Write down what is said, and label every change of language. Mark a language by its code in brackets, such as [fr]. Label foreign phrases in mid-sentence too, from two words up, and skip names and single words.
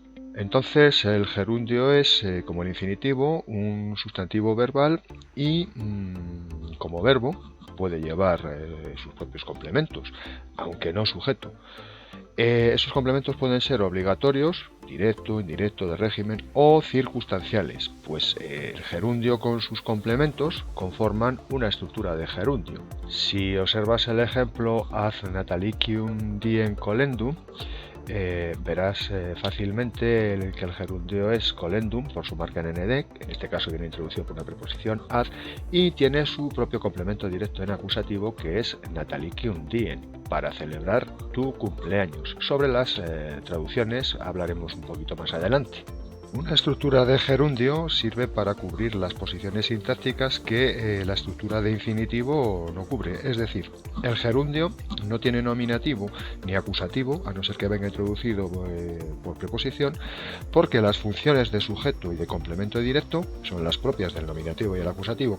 [es] Entonces, el gerundio es, como el infinitivo, un sustantivo verbal y, como verbo, puede llevar sus propios complementos, aunque no sujeto. Esos complementos pueden ser obligatorios, directo, indirecto, de régimen o circunstanciales, pues el gerundio con sus complementos conforman una estructura de gerundio. Si observas el ejemplo [la] ad natalicium diem colendum, [es] verás fácilmente que el gerundio es colendum por su marca en nd, en este caso viene introducido por una preposición ad, y tiene su propio complemento directo en acusativo que es [la] natalicium diem, [es] para celebrar tu cumpleaños. Sobre las traducciones hablaremos un poquito más adelante. Una estructura de gerundio sirve para cubrir las posiciones sintácticas que la estructura de infinitivo no cubre. Es decir, el gerundio no tiene nominativo ni acusativo, a no ser que venga introducido por preposición, porque las funciones de sujeto y de complemento directo son las propias del nominativo y el acusativo.